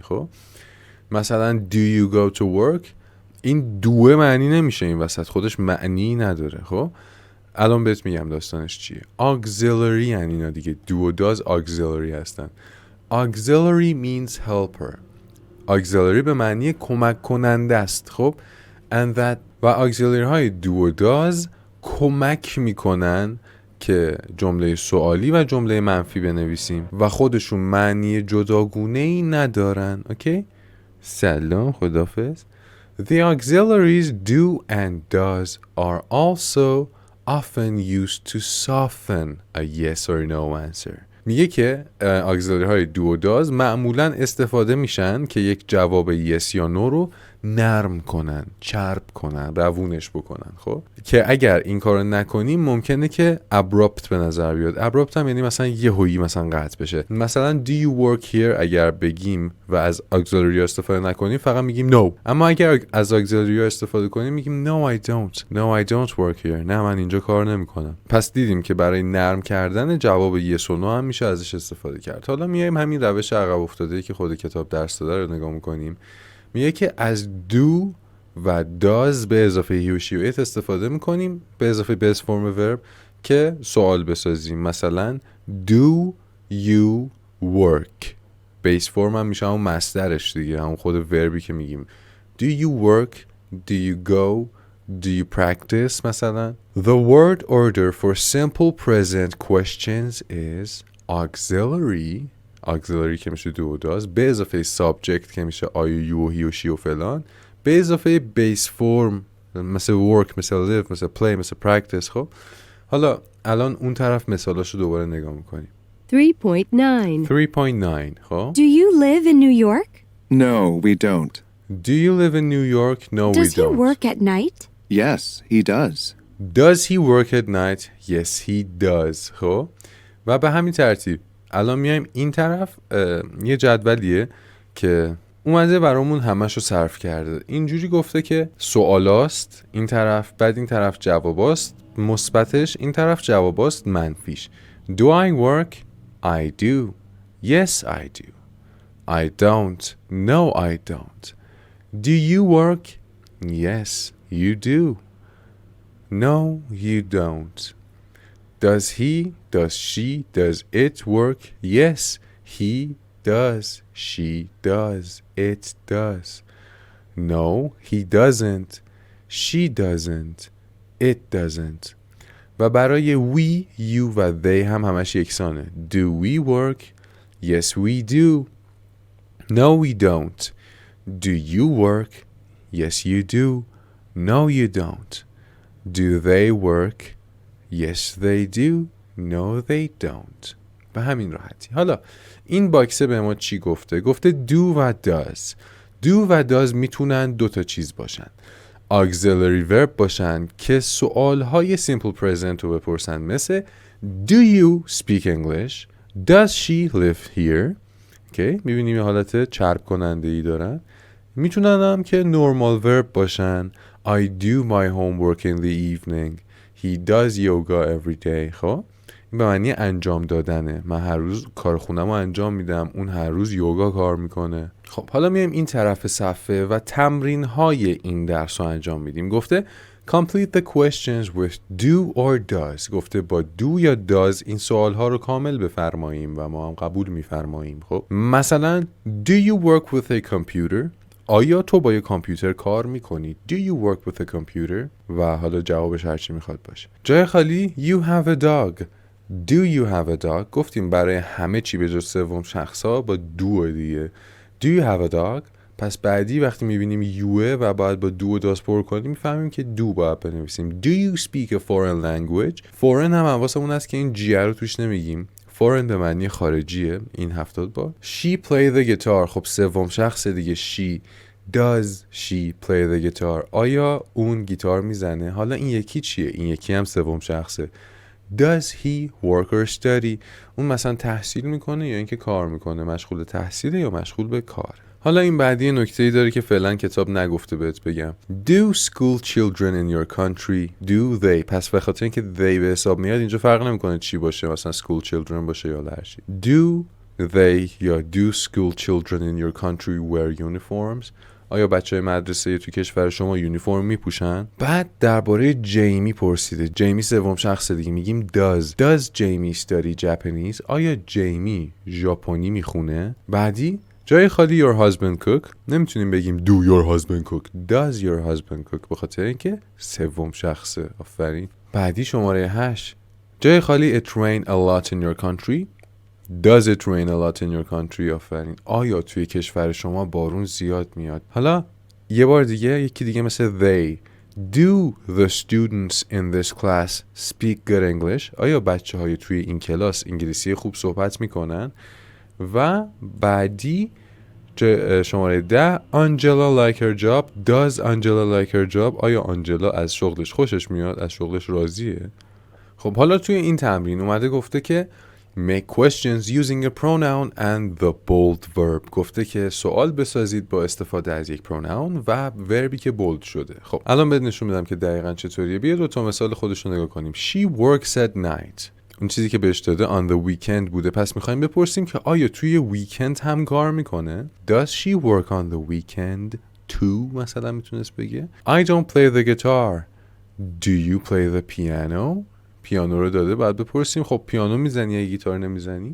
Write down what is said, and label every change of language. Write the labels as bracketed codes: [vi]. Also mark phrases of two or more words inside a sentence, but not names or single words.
[fa] خب مثلا [en] do you go to work، [fa] این دوه معنی نمیشه این وسط، خودش معنی نداره. خب الان بهت میگم داستانش چیه. auxiliary یعنی اینا دیگه، do و does auxiliary هستن. [en] auxiliary means helper. [fa] auxiliary به معنی کمک کننده است. خب [en] and that [fa] و auxiliary های do و does کمک میکنن که جمله سوالی و جمله منفی بنویسیم و خودشون معنی جداگونه‌ای ندارن. اوکی؟ سلام، خدافظ. [en] The auxiliaries do and does are also often used to soften a yes or no answer. [fa] میگه که auxiliary های do و does معمولاً استفاده میشن که یک جواب yes یا no رو نرم کنن، چرب کنن، روونش بکنن. خب که اگر این کارو نکنیم ممکنه که abrupt به نظر بیاد. abrupt هم یعنی مثلا یهویی مثلا قطع بشه. مثلا [en] do you work here [fa] اگر بگیم و از auxiliary استفاده نکنیم فقط میگیم no. اما اگر از auxiliary استفاده کنیم میگیم [en] no I don't work here. [fa] نه من اینجا کار نمیکنم. پس دیدیم که برای نرم کردن جواب yes و no هم میشه ازش استفاده کرد. حالا میایم همین روش عقب افتاده‌ای که خود کتاب درس داده رو نگاه میکنیم. میگه که از do و does به اضافه he و she و it استفاده میکنیم به اضافه [en] base form verb [fa] که سوال بسازیم. مثلا [en] do you work، base form [fa] هم میشه همون مصدرش دیگه، همون خود وربی که میگیم. [en] do you work، do you go، do you practice. مثلا the word order for simple present questions is auxiliary [fa] که میشه [en] do و does [fa] به اضافه [en] subject [fa] که میشه [en] I و you و he و she [fa] و فلان به اضافه [en] base form مثل work، مثل live، مثل play، مثل practice. [fa] خب حالا الان اون طرف مثالاشو دوباره نگاه میکنیم. 3.9 خب [en] Do you live in New York? No, we don't. Do you live in New York? No, we Does he don't. work at night? Yes, he does. Does he work at night? Yes, he does. [fa] خب و به همین ترتیب الان میایم این طرف. یه جدولیه که اومده برامون همشو صرف کرده. اینجوری گفته که سوالاست این طرف، بعد این طرف جواباست مثبتش، این طرف جواباست منفیش. [en] Do I work? I do. Yes, I do. I don't. No, I don't. Do you work? Yes, you do. No, you don't. Does he, does she, does it work? Yes, he does. She does. It does. No, he doesn't. She doesn't. It doesn't. [fa] و برای we, you و they هم همش یکسانه. [en] Do we work? Yes, we do. No, we don't. Do you work? Yes, you do. No, you don't. Do they work? Yes, they do. No, they don't. [fa] به همین راحتی. حالا این باکسه به ما چی گفته؟ گفته do و does. do و does میتونن دو تا چیز باشن. [en] auxiliary verb [fa] باشن که سوالهای [en] simple present [fa] رو بپرسن، مثل [en] do you speak English? Does she live here? Okay. [fa] میبینیم یه حالت چرب کننده ای دارن. میتونن هم که [en] normal verb [fa] باشن. [en] I do my homework in the evening. He does yoga every day. [fa] خب این به معنی انجام دادنه. من هر روز کار خونم رو انجام میدم، اون هر روز یوگا کار میکنه. خب حالا میایم این طرف صفحه و تمرین های این درس رو انجام میدیم. [en] گفته complete the questions with do or does. [fa] گفته با do یا does این سوال ها رو کامل بفرماییم و ما هم قبول میفرماییم. خب مثلا [en] do you work with a computer؟ [fa] آیا تو با یک کامپیوتر کار میکنی؟ [en] Do you work with a computer؟ [fa] و حالا جوابش هرچی میخواد باشه. جای خالی [en] you have a dog. Do you have a dog؟ [fa] گفتیم برای همه چی به جز سوم شخصا با do دیگه. [en] Do you have a dog؟ [fa] پس بعدی وقتی میبینیم youه و باید با do و does پر کنیم میفهمیم که do باید بنویسیم. [en] Do you speak a foreign language؟ [fa] foreign هم حواسمون هست که این G رو توش نمیگیم. foreign به معنی خارجیه. این 70 بار. [en] She play the guitar. [fa] خب سوم شخص دیگه she. [en] Does she play the guitar؟ [fa] آیا اون گیتار میزنه؟ حالا این یکی چیه؟ این یکی هم سوم شخصه. [en] Does he work or study؟ [fa] اون مثلا تحصیل میکنه یا اینکه کار میکنه؟ مشغول تحصیله یا مشغول به کار؟ حالا این بعدی نکته‌ای داره که فعلا کتاب نگفته بهت بگم. [en] Do school children in your country do they؟ [fa] پس به خاطر اینکه they به حساب میاد اینجا فرق نمیکنه چی باشه، مثلا [en] school children [fa] باشه یا هر چی. [en] Do they یا do school children in your country wear uniforms؟ [fa] آیا بچهای مدرسه تو کشور شما یونیفرم میپوشن؟ بعد درباره جیمی پرسیده. جیمی سوم شخص دیگه، میگیم [en] does جیمی study Japanese؟ [fa] آیا جیمی ژاپنی میخونه؟ بعدی جای خالی [en] your husband cook، [fa] نمیتونیم بگیم [en] do your husband cook، does your husband cook، [fa] به خاطر اینکه سوم شخصه. آفرین. بعدی شماره 8 جای خالی [en] it rain a lot in your country، does it rain a lot in your country؟ آفرین. [fa] آیا توی کشور شما بارون زیاد میاد؟ حالا یه بار دیگه یکی دیگه مثل [en] they do the students in this class speak good English؟ [fa] آیا بچه های توی این کلاس انگلیسی خوب صحبت میکنن؟ و بعدی شماره 10 [en] Angela like her job، does Angela like her job؟ [fa] آیا آنجلا از شغلش خوشش میاد، از شغلش راضیه؟ خب حالا توی این تمرین اومده گفته که [en] make questions using a pronoun and the bold verb، [fa] گفته که سوال بسازید با استفاده از یک pronoun و وربی که bold شده. خب الان بهت نشون میدم که دقیقاً چطوریه. بیا 2 مثال خودش رو نگاه کنیم. [en] She works at night، [fa] اون چیزی که بهش داده [en] on the weekend [fa] بوده، پس میخوایم بپرسیم که آیا توی ویکند هم کار میکنه؟ [en] Does she work on the weekend too؟ [fa] مثلا میتونست بگه [en] I don't play the guitar، do you play the piano؟ [fa] پیانو رو داده، بعد بپرسیم خب پیانو میزنی یا گیتار نمیزنی؟